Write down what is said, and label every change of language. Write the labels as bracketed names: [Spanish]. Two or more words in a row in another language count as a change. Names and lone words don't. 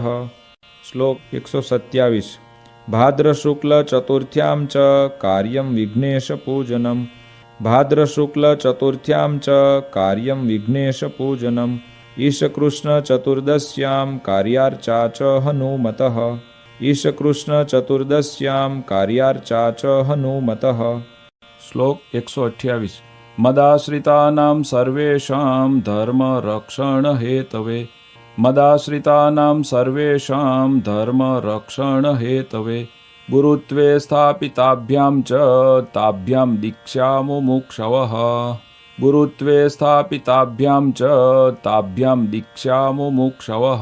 [Gujarati] શ્લોક 127. [Sanskrit] भाद्र शुक्ल चतुर्थ्यां च कार्यं विघ्नेश पूजनम. भाद्र शुक्ल चतुर्थ्यां च कार्यं विघ्नेश पूजनम. ईशकृष्ण चतुर्दश्यां कार्यार्चा च हनुमतः. ईशकृष्णचतुर्दश्यां कार्यार्चा च हनुमतः। श्लोक 128 मदाश्रितानां सर्वेषां धर्मरक्षण हेतवे मदाश्रितानां सर्वेषां धर्मरक्षण हेतवे गुरुत्वे स्थापिताभ्यां च ताभ्यां दीक्षा मुमुक्षवः गुरुत्वे स्थापिताभ्यां च ताभ्यां दीक्षा मुमुक्षवः।